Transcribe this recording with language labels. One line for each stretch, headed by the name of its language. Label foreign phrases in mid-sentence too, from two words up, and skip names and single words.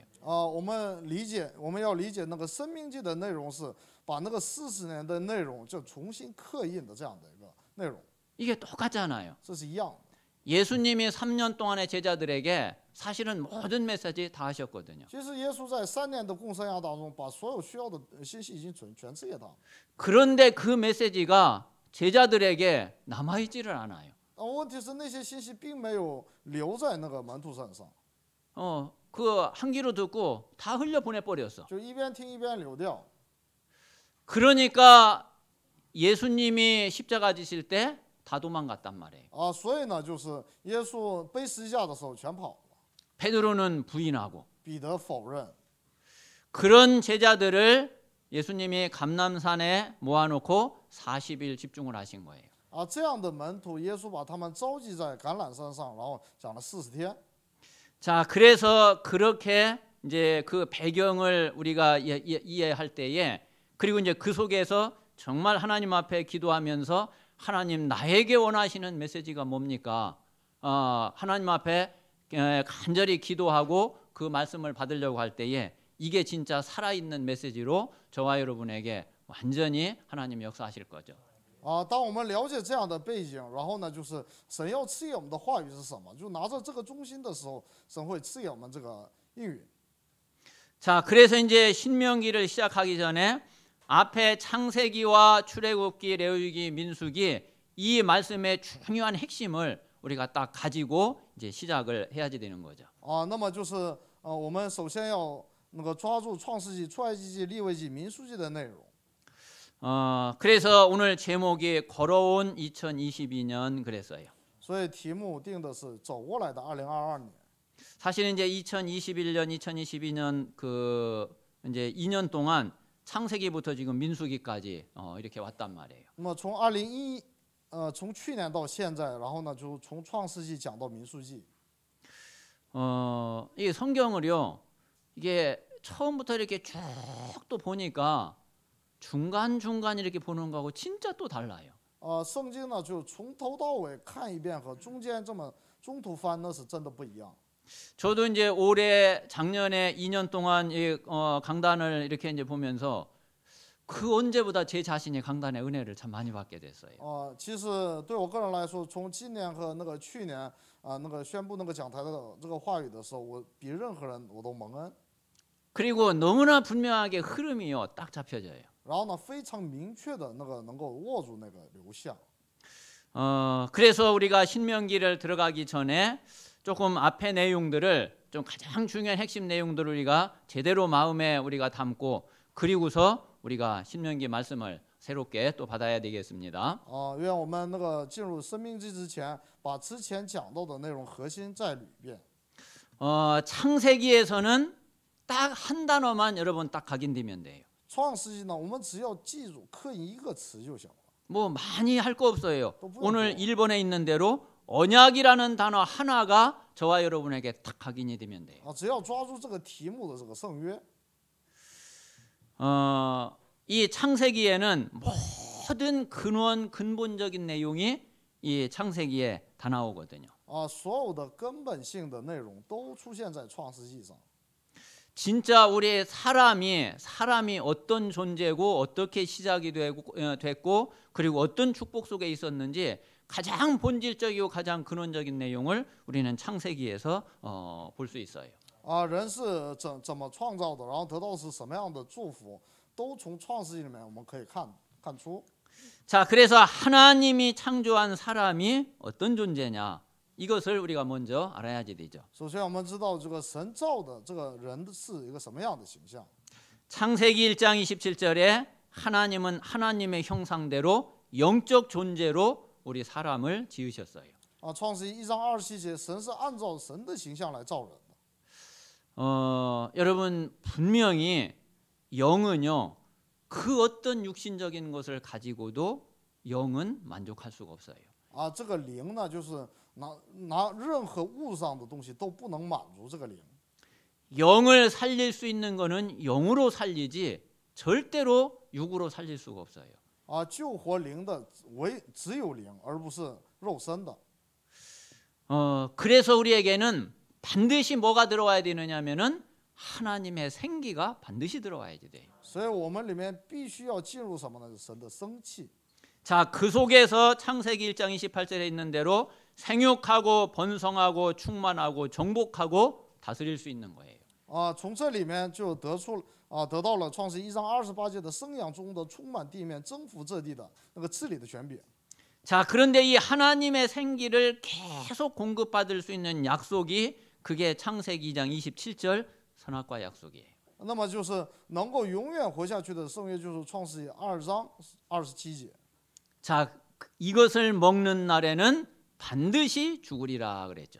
Chinese: 我们要理解那个生命记的内容是把那个40年的内容就重新刻印的这样的一个内容。
Korean: 이게 똑같잖아요.
Chinese: 这是一样的。
Korean: 예수님이 3년 동안의 제자들에게 사실은 모든 메시지 다 하셨거든요.
Chinese: 其实耶稣在3年的共生涯当中，把所有需要的信息已经全赐给他。
Korean: 그런데 그 메시지가 제자들에게 남아있지를 않아요.
Chinese: 问题是那些信息并没有留在那个门徒身上。
Korean: 그 한 귀로 듣고 다 흘려 보내버렸어.
Chinese: 就一边听一边流掉。
Korean: 그러니까 예수님이 십자가 지실 때 다 도망갔단 말이에요.
Chinese: 所以呢，就是耶稣背十字架的时候全跑了。
Korean: 베드로는 부인하고.
Chinese: 彼得否认。
Korean: 그런 제자들을 예수님이 감람산에 모아놓고 40일 집중을 하신 거예요.
Chinese: 这样的门徒，耶稣把他们召集在橄榄山上，然后讲了40天。
Korean: 자, 그래서 그렇게 이제 그 배경을 우리가 이해할 때에 그리고 이제 그 속에서 정말 하나님 앞에 기도하면서 하나님 나에게 원하시는 메시지가 뭡니까? 하나님 앞에 간절히 기도하고 그 말씀을 받으려고 할 때에 이게 진짜 살아있는 메시지로 저와 여러분에게 완전히 하나님 역사하실 거죠.
Chinese: 当我们了解这样的背景，然后呢，就是神要赐给我们的话语是什么，就拿着这个中心的时候，神会赐给我们这个应允。
Korean: 자, 그래서 이제 신명기를 시작하기 전에 앞에 창세기와 출애굽기, 레위기, 민수기 이 말씀의 중요한 핵심을 우리가 딱 가지고 이제 시작을 해야지 되는 거죠.
Chinese: 那么就是我们首先要那个抓住创世纪、出埃及记、利未记、民数记的内容。
Korean: 그래서 오늘 제목이 걸어온 2022년 그랬어요.
Chinese: 所以题目定的是走过来的2022年。
Korean: 사실은 이제 2021년, 2022년 그 이제 2년 동안 창세기부터 지금 민수기까지 이렇게 왔단 말이에요.
Chinese: 那么从去年到现在，然后呢就从创世纪讲到民数记。
Korean: 이 성경을요, 이게 처음부터 이렇게 쭉 또 보니까 중간 이렇게 보는 거하고 진짜 또 달라요.
Chinese: 圣经呢就从头到尾看一遍和中间这么中途翻那是真的不一样。
Korean: 저도 이제 올해 작년에 2년 동안 이 강단을 이렇게 이제 보면서 그 언제보다 제 자신이 강단의 은혜를 참 많이 받게 됐어요.
Chinese: 其实对我个人来说，从今年和那个去年那个宣布那个讲台的这个话语的时候，我比任何人我都蒙恩。
Korean: 그리고 너무나 분명하게 흐름이요 딱 잡혀져요.
Chinese: 然后呢，非常明确的那个能够握住那个流向。
Korean: 그래서 우리가 신명기를 들어가기 전에 조금 앞에 내용들을 좀 가장 중요한 핵심 내용들을 우리가 제대로 마음에 우리가 담고 그리고서 우리가 신명기 말씀을 새롭게 또 받아야 되겠습니다.
Chinese: 愿我们那个进入生命记之前，把之前讲到的内容核心再捋一遍。
Korean: 창세기에서는 딱 한 단어만 여러분 딱 각인되면 돼요.
Chinese: 创世纪呢，我们只要记住刻印一个词就行了。
Korean: 뭐 많이 할 거 없어요. 오늘 1번에 있는 대로 언약이라는 단어 하나가 저와 여러분에게 딱 각인이 되면 돼요.
Chinese: 只要抓住这个题目的这个圣约。
Korean: 이 창세기에는 모든 근본적인 내용이 이 창세기에 다 나오거든요.
Chinese: 所有的根本性的内容都出现在创世纪上。
Korean: 진짜 우리 사람이 어떤 존재고 어떻게 시작이 됐고 그리고 어떤 축복 속에 있었는지 가장 본질적이고 가장 근원적인 내용을 우리는 창세기에서 볼 수 있어요.
Chinese: 人是怎么创造的，然后得到是什么样的祝福，都从创世纪里面我们可以看出。
Korean: 자, 그래서 하나님이 창조한 사람이 어떤 존재냐? 이것을 우리가 먼저 알아야지 되죠.
Chinese: 首先我们知道这个神造的这个人是一个什么样的形象。
Korean: 창세기 1장 27절에 하나님은 하나님의 형상대로 영적 존재로 우리 사람을 지으셨어요.
Chinese: 创世纪1章27节，神是按照神的形象来造人的。
Korean: 여러분 분명히 영은요 그 어떤 육신적인 것을 가지고도 영은 만족할 수가 없어요.
Chinese: 这个灵呢，就是拿任何物上的东西都不能满足这个灵。
Korean: 영을 살릴 수 있는 거는 영으로 살리지 절대로 육으로 살릴 수가 없어요.
Chinese: 救活灵的只有灵，而不是肉身的。
Korean: 그래서 우리에게는 반드시 뭐가 들어와야 되느냐면은 하나님의 생기가 반드시 들어와야지 돼요.
Chinese: 所以我们里面必须要进入什么呢？神的生气。
Korean: 자, 그 속에서 창세기 1장 28절에 있는 대로 생육하고 번성하고 충만하고 정복하고 다스릴 수 있는 거예요.
Chinese: 从这里面就得到了创世1章28节的生养中的充满地面、征服这地的那个治理的权柄。
Korean: 자, 그런데 이 하나님의 생기를 계속 공급받을 수 있는 약속이 그게 창세기 2장 27절 선악과 약속이에요.
Chinese: 那么就是能够永远活下去的圣约，就是创世2章27节。
Korean: 자, 이것을 먹는 날에는 반드시 죽으리라 그랬죠.